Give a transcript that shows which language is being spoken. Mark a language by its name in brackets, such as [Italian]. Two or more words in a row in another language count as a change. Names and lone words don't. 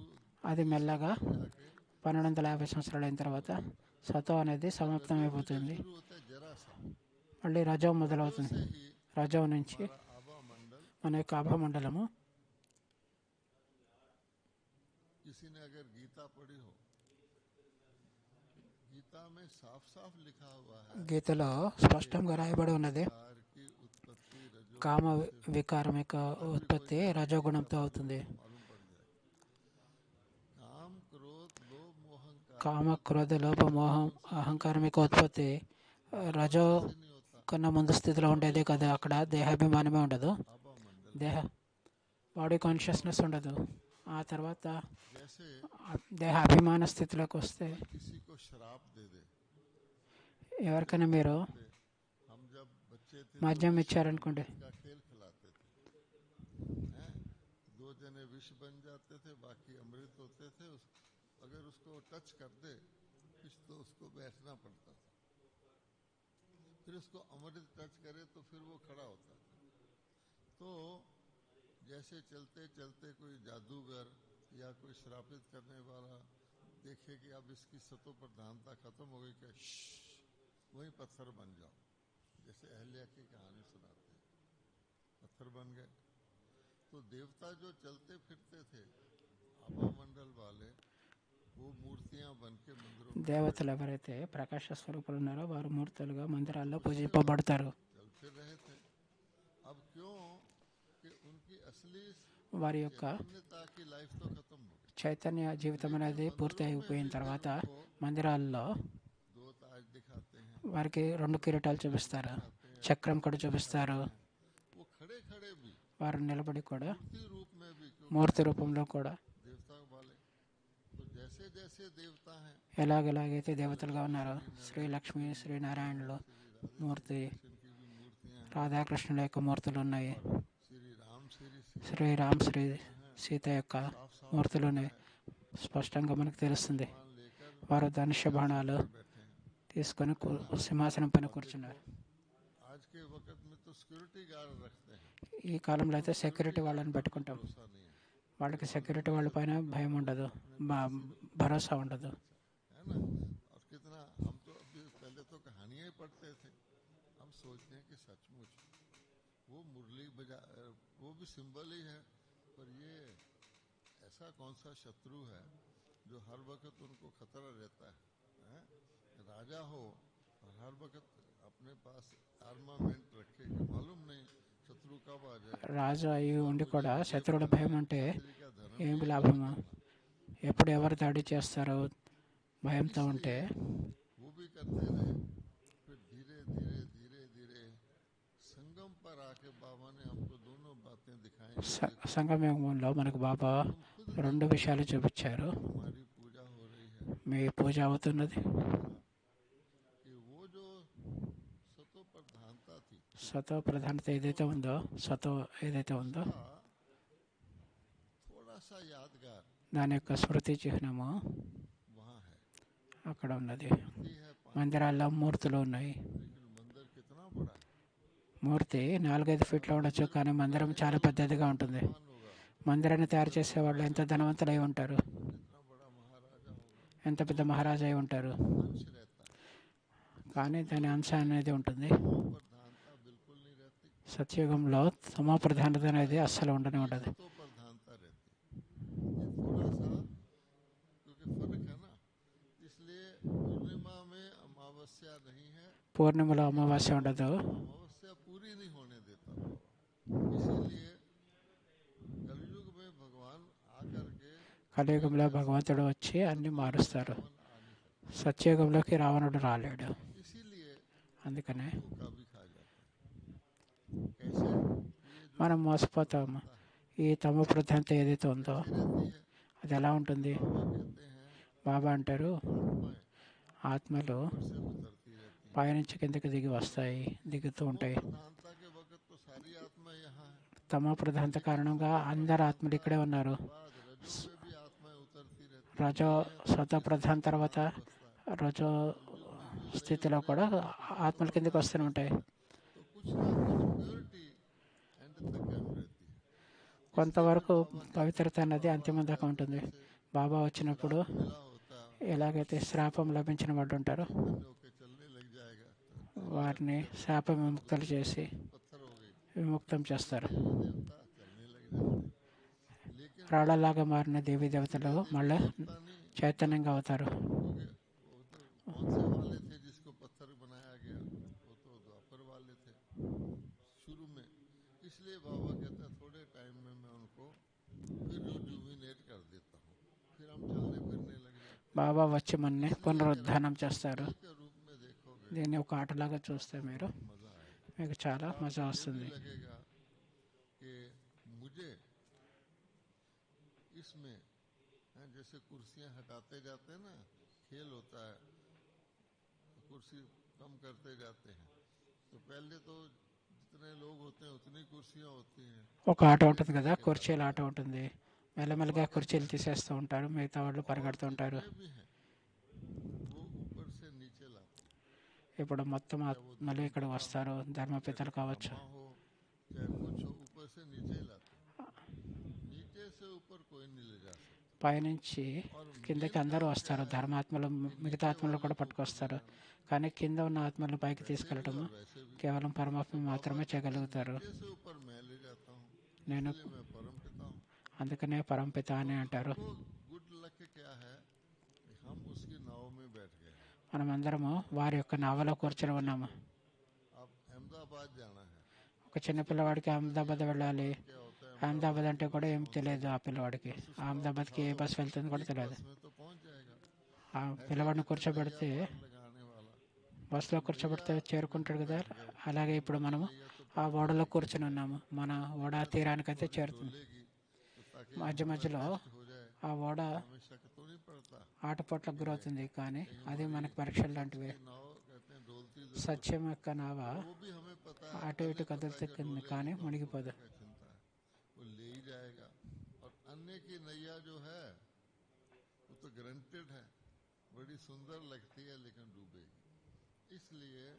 [Telugu] అది మెల్లగా 1250 సంవత్సరాలు అయిన తర్వాత సతో అనేది సమాప్తం అయిపోతుంది. [Hindi] शुरू होता है जरा सा, [Telugu] మళ్ళీ రజో మొదలవుతుంది. రజో నుంచి [Hindi] आभा मंडल। [Telugu] మన యొక్క ఆభామండలము, [Hindi] किसी ने अगर गीता पढ़ी हो, गीता में साफ साफ लिखा हुआ है [Telugu] గీతలో స్పష్టంగా రాయబడి ఉన్నది, [Hindi] कार की उत्पत्ति रजो [Telugu] కామ వికారం యొక్క ఉత్పత్తి రజోగుణంతో అవుతుంది. [Hindi] मालूम पड़ जाए। काम क्रोध लोभ मोह अहंकार [Telugu] కామ క్రోధ లోభ మోహం అహంకారం యొక్క ఉత్పత్తి రజో [Hindi] नहीं होता। [Telugu] కన్నా ముందు స్థితిలో ఉండేది కదా. అక్కడ దేహాభిమానమే ఉండదు, [Hindi] आभा मंडल [English] body consciousness [Telugu] ఉండదు. ఆ తర్వాత [Hindi] जैसे [Telugu] దేహ అభిమాన స్థితిలోకి వస్తే [Hindi] किसी को शराब दे दे। [Telugu] ఎవరికైనా మీరు [Hindi] हम जब बच्चे थे [Telugu] మద్యం ఇచ్చారనుకోండి, [Hindi] का खेल खिलाते थे, हैं? दो जने विष बन जाते थे, बाकी अमृत होते थे। अगर उसको टच कर दे कुछ तो उसको बैठना पड़ता था, फिर उसको अमृत टच करे तो फिर वो खड़ा होता था। तो जैसे चलते चलते कोई जादूगर या कोई श्रापित करने वाला देखे कि अब इसकी सतो प्रधानता खत्म हो गई, क्या वही पत्थर बन जाओ। जैसे अहल्या की कहानी सुनाते हैं, पत्थर बन गए। तो देवता जो चलते फिरते थे आभा मंडल वाले, वो मूर्तियां बन के मंदिरों में [Telugu] దేవతలు ఎవరైతే ప్రకాశ స్వరూపులు ఉన్నారో వారు మూర్తులుగా మందిరాల్లో పూజింపబడతారు. [Hindi] चल फिर रहे थे। अब क्यों कि उनकी असली [Telugu] వారి యొక్క [Hindi] पुण्यता की लाइफ तो खत्म हो गई। [Telugu] చైతన్య జీవితం అనేది పూర్తి అయిపోయిన తర్వాత మందిరాల్లో [Hindi] दो ताज दिखाते हैं, [Telugu] వారికి 2 కిరీటాలు చూపిస్తారు, చక్రం కూడా చూపిస్తారు. [Hindi] वो खड़े खड़े भी [Telugu] వారు నిలబడి కూడా [Hindi] मूर्ति रूप में भी, क्यों [Telugu] మూర్తి రూపంలో కూడా [Hindi] देवता वाले। तो जैसे जैसे देवता हैं, [Telugu] ఎలాగెలాగైతే దేవతలుగా ఉన్నారో, శ్రీ లక్ష్మి శ్రీ నారాయణులు మూర్తి, [Hindi] इनकी भी मूर्तियां हैं, [Telugu] రాధాకృష్ణుల యొక్క మూర్తులు ఉన్నాయి, [Hindi] श्री राम [Telugu] శ్రీరామ్ శ్రీ సీత యొక్క మూర్తులు ఉన్నాయి. స్పష్టంగా మనకు తెలుస్తుంది. వారు ధనుష్య బాణాలు [Hindi] बैठे हैं। [Telugu] తీసుకొని సింహాసనం పైన కూర్చున్నారు. [Hindi] के वक्त में तो [English] security guard [Hindi] रखते हैं, [Telugu] ఈ కాలంలో అయితే సెక్యూరిటీ వాళ్ళని పెట్టుకుంటాం. [Hindi] भरोसा नहीं है, [Telugu] వాళ్ళకి సెక్యూరిటీ వాళ్ళ పైన భయం ఉండదు, భరోసా ఉండదు. [Hindi] है ना. और कितना हम तो अभी पहले तो कहानियां ही पढ़ते थे, हम सोचते हैं कि सचमुच वो मुरली बजा, वो भी सिंबल ही है, पर ये ऐसा कौन सा शत्रु है जो हर वक्त उनको खतरा रहता है, हैं? राजा हो और हर वक्त अपने पास आर्मामेंट रखे, मालूम नहीं शत्रु कब आ जाए. [Telugu] రాజు అయి ఉండి కూడా శత్రువుల భయం ఉంటే [Hindi] खतरे का धर्म [Telugu] ఏమి [Hindi] भी [Telugu] లాభము? [Hindi] करना, [Telugu] ఎప్పుడు ఎవరు దాడి చేస్తారో భయంతో ఉంటే [Hindi] वो भी करते रहे. फिर धीरे धीरे धीरे धीरे संगम पर आके बाबा ने हमको दोनों बातें दिखाई. [Telugu] సంగమయుగంలో మనకు బాబా రెండు విషయాలు చూపించారు. [Hindi] हमारी पूजा हो रही है [Telugu] మీ పూజ అవుతున్నది, [Hindi] कि वो जो सतो प्रधानता थी, [Telugu] సతో ప్రధానత ఏదైతే ఉందో, సతో ఏదైతే ఉందో [Hindi] थोड़ा सा यादगार [Telugu] దాని యొక్క స్మృతి చిహ్నము [Hindi] वहाँ है. [Telugu] అక్కడ ఉన్నది. [Hindi] ये है [Telugu] మందిరాల్లో మూర్తులు ఉన్నాయి. [Hindi] लेकिन मंदिर कितना बड़ा है, [Telugu] మూర్తి 4-5 ఫీట్లో ఉండొచ్చు, కానీ మందిరం చాలా పెద్దదిగా ఉంటుంది. [Hindi] कौन होगा, [Telugu] మందిరాన్ని తయారు చేసే వాళ్ళు ఎంత ధనవంతులు అయి ఉంటారు, [Hindi] इतना बड़ा महाराजा होगा, [Telugu] ఎంత పెద్ద మహారాజా అయి ఉంటారు, [Hindi] अंश रहता है, [Telugu] కానీ దాని అంశ అనేది ఉంటుంది. [Hindi] प्रधानता बिल्कुल नहीं रहती, [Telugu] సత్యుగంలో సమా ప్రధానత అనేది అస్సలు ఉండనే ఉండదు. [Hindi] तो प्रधानता रहती. ये थोड़ा सा क्योंकि फर्क है ना, इसलिए पूर्णिमा में अमावस्या नहीं है, [Telugu] పూర్ణిమలో అమావాస్య ఉండదు, [Hindi] अमावस्या पूरी नहीं होने देता बाबा. इसीलिए कलयुग में भगवान आकर के [Telugu] కలియుగంలో భగవంతుడు వచ్చి అన్ని మారుస్తారు. [Hindi] आ नहीं सकता, [Telugu] సత్యయుగంలోకి రావణుడు రాలేడు. [Hindi] इसीलिए [Telugu] అందుకనే [Hindi] धोखा भी खा जाता है. कैसे ये जो [Telugu] మనం మోసపోతాము. ఈ తమ ప్రధానత ఏదైతే ఉందో [Hindi] रहती है, [Telugu] అది ఎలా ఉంటుంది? [Hindi] बाबा कहते हैं [Telugu] బాబా అంటారు, [Hindi] आत्माएं [Telugu] ఆత్మలు [Hindi] ऊपर से उतरती रहती हैं. [Telugu] పైనుంచి కిందకి దిగి వస్తాయి, దిగుతూ ఉంటాయి. [Hindi] प्रधानता के वक्त तो सारी आत्मा यहाँ है, [Telugu] తమ ప్రధానత కారణంగా అందరు ఆత్మలు ఇక్కడే ఉన్నారు. [Hindi] बाद रजो में भी आत्माएं उतरती रहती [Telugu] రజో సత ప్రధాన తర్వాత రజో స్థితిలో కూడా ఆత్మల కిందకి వస్తూనే ఉంటాయి. [Hindi] हैं. तो कुछ ना कुछ प्योरिटी एंड तक कायम रहती है. [Telugu] కొంతవరకు పవిత్రత అన్నది అంతిమం దాకా ఉంటుంది. బాబా వచ్చినప్పుడు [Hindi] मिला होता [Telugu] ఎలాగైతే శ్రాపం లభించిన వాళ్ళు ఉంటారో [Hindi] होके चलने लग जाएगा, [Telugu] వారిని శాప విముక్తులు చేసి [Hindi] पत्थर हो गई, [Telugu] విముక్తం చేస్తారు. [Hindi] देवता चलने लग जाते हैं. लेकिन [Telugu] రాళ్ళలాగా మారిన దేవీ దేవతలు మళ్ళీ [Hindi] पता नहीं [Telugu] చైతన్యంగా అవుతారు. [Hindi] क्योंकि वो तो कौन से वाले थे जिसको पत्थर बनाया गया, वो तो द्वापर वाले थे शुरू में. इसलिए बाबा कहता है थोड़े टाइम में मैं उनको फिर रिजुविनेट कर देता हूँ, फिर हम चलने फिरने लग जाते हैं. [Telugu] బాబా వచ్చి మనని పునరుద్ధానం చేస్తారు. [Hindi] के रूप में देखोगे [Telugu] దీన్ని ఒక ఆటలాగా చూస్తే మీరు [Hindi] मजा आएगा. [Telugu] మీకు చాలా మజా వస్తుంది. [Hindi] लगेगा कि मुझे इसमें जैसे कुर्सियां हटाते जाते हैं ना, खेल होता है, कुर्सी कम करते जाते हैं, तो पहले तो जितने लोग होते हैं उतनी कुर्सियां होती हैं, [Telugu] ఒక ఆట ఉంటుంది కదా, కుర్చీల ఆట ఉంటుంది. మెల్లమెల్లగా కుర్చీలు తీసేస్తూ ఉంటారు, మిగతా వాళ్ళు పరిగెడుతూ ఉంటారు. [Hindi] ये भी हैं वो ऊपर से नीचे लाते हैं. [Telugu] ఇప్పుడు మొత్తం ఆత్మలు ఇక్కడ వస్తారు, ధర్మపితలు కావచ్చు, [Hindi] माँ हो चाहे कुछ हो, ऊपर से नीचे लाते हैं. नीचे से ऊपर कोई नहीं ले जा सकता. [Telugu] పైనుంచి కిందకి అందరూ వస్తారు. ధర్మాత్మలు మిగతా ఆత్మలు కూడా పట్టుకొస్తారు, కానీ కింద ఉన్న ఆత్మలను పైకి తీసుకెళ్ళటం [Hindi] वैसे भी [Telugu] కేవలం పరమాత్మ మాత్రమే చేయగలుగుతారు. [Hindi] नीचे से ऊपर मैं ले जाता हूँ, [Telugu] నేను [Hindi] इसलिए मैं परम पिता हूँ. [Telugu] అందుకనే పరంపిత అని అంటారు. [Hindi] तो [English] good luck [Hindi] क्या है कि हम उसकी नाव में बैठ गए. [Telugu] మనమందరము వారి యొక్క నావలో కూర్చొని ఉన్నాము. [Hindi] अब अहमदाबाद जाना है, [Telugu] ఒక చిన్న పిల్లవాడికి అహ్మదాబాద్ వెళ్ళాలి. [Hindi] क्या होता है [Telugu] అహ్మదాబాద్ అంటే కూడా ఏం తెలియదు ఆ పిల్లవాడికి. అహ్మదాబాద్కి ఏ బస్ వెళ్తుంది కూడా తెలియదు. [Hindi] उसमें तो पहुंच जाएगा. [Telugu] ఆ పిల్లవాడిని కూర్చోబెడితే [Hindi] लगाने वाला [Telugu] బస్సులో కూర్చోబెడితే చేరుకుంటాడు కదా, అలాగే ఇప్పుడు మనము ఆ ఓడలో కూర్చొని ఉన్నాము. మన ఓడ తీరానికైతే చేరుతుంది. [Hindi] लेगी तो ताकि [Telugu] మధ్య మధ్యలో [Hindi] हो जाए, [Telugu] ఆ ఓడ [Hindi] हमें शक तो नहीं पड़ता. [Telugu] ఆటపోట్లకు గురవుతుంది, కానీ అది మనకు పరీక్షలు లాంటివి. [Hindi] नाव कहते हैं डोलती, [Telugu] సత్యం యొక్క నావ [Hindi] वो भी हमें पता है [Telugu] అటు ఇటు కదులుతుంది, కానీ మునిగిపోదు. [Hindi] क्या चिंता है, वो ले ही जाएगा. और अन्य की नैया जो है वो तो ग्रंटेड है, बड़ी सुंदर लगती है लेकिन डूबेगी.